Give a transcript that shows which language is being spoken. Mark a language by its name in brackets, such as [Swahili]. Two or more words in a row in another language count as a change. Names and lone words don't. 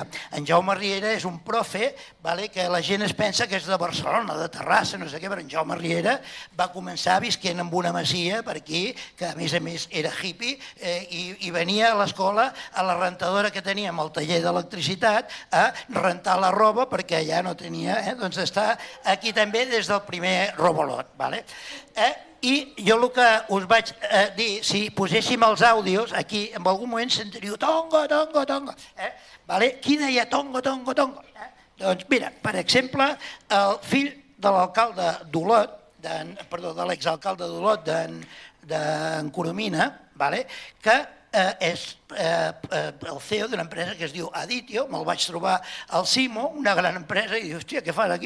[Catalan] En Jaume Riera és un profe que la gent es pensa que és de Barcelona, de Terrassa, no sé què, però en Jaume Riera va començar visquent en una masia per aquí, que a més era hippie, i venia a l'escola, a la rentadora que teníem al taller d'electricitat, a rentar la roba perquè ja no tenia, doncs està aquí també des del primer Robolot. I jo el que us vaig dir, si poséssim els àudios, aquí en algun moment sentiríeu tongo, tongo, tongo. Qui deia tongo, tongo, tongo? Doncs mira, per exemple, el fill de l'alcalde d'Olot, de l'exalcalde d'Olot, d'en Coromina, que és el CEO d'una empresa que es diu Aditio, me'l vaig trobar al Simo, una gran empresa, i diu, hòstia, què fas aquí?